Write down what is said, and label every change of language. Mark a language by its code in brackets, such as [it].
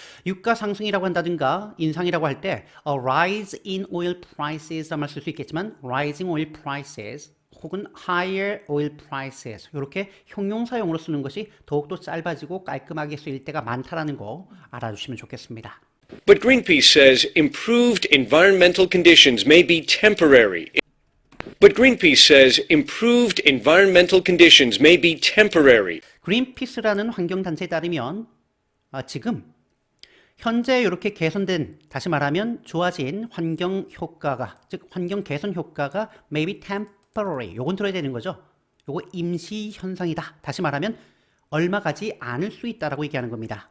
[ko] 유가 상승이라고 한다든가 인상이라고 할 때 [en] a rise in oil prices [ko] 란 말 쓸 수 있겠지만 [en] rising oil prices [ko] 혹은 [en] higher oil prices [ko] 이렇게 형용사용으로 쓰는 것이 더욱더 짧아지고 깔끔하게 쓰일 때가 많다는 거 알아주시면 좋겠습니다. [en] But Greenpeace says improved environmental conditions may be temporary. But Greenpeace says improved environmental conditions may be temporary. [ko] 그린피스라는 환경단체에 따르면 지금 현재 이렇게 개선된, 다시 말하면 좋아진 환경 효과가, 즉 환경 개선 효과가 [en] maybe temporary, [ko] 요건 들어야 되는 거죠. 요거 임시 현상이다. 다시 말하면 얼마 가지 않을 수 있다라고 얘기하는 겁니다.